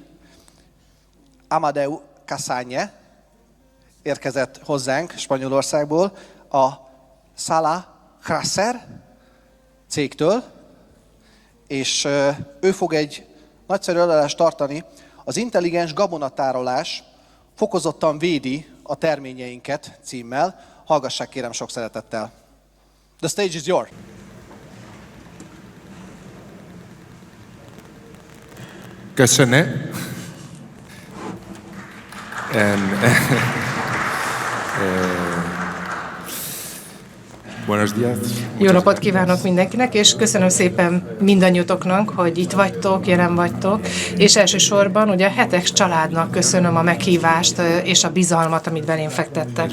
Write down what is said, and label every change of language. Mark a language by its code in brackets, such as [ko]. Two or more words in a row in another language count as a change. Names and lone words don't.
[hu] Amadeu Casagne érkezett hozzánk Spanyolországból a Sala Crasser cégtől, és ő fog egy nagyszerű előadást tartani. Az intelligens gabonatárolás fokozottan védi a terményeinket címmel. Hallgassák kérem sok szeretettel. [en] The stage is yours. [hu] Köszönöm. [es] Buenos días. [hu] Jó napot kívánok mindenkinek, és köszönöm szépen mindannyiatoknak, hogy itt vagytok, jelen vagytok, és elsősorban ugye a Hetek családnak köszönöm a meghívást és a bizalmat, amit belém fektettek.